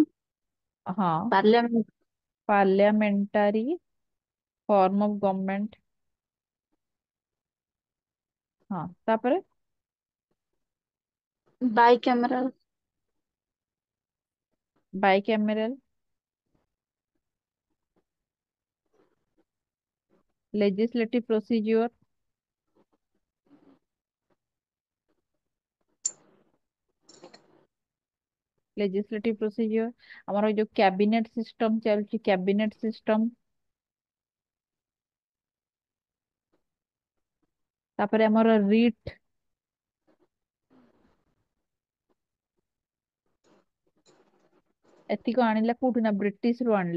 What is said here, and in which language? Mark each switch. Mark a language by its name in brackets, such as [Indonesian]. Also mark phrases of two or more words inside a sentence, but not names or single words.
[Odia] ହଁ, ପାର୍ଲିଆମେଣ୍ଟ। [English] parliamentary form of government. [Odia] ହଁ, ତାପରେ ବାଇକ୍ୟାମେରାଲ। ବାଇକ୍ୟାମେରାଲ, [English] legislative procedure, legislative procedure, [Odia] ଆମର ଯୋଉ [English] cabinet system [Odia] ଚାଲୁଛି, [English] cabinet system, [Odia] ତାପରେ ଆମର ରିଟ୍, ଏତିକ ଆଣିଲା କୋଉଠୁ ନା ବ୍ରିଟିଶ ରୁ ଆଣିଲା।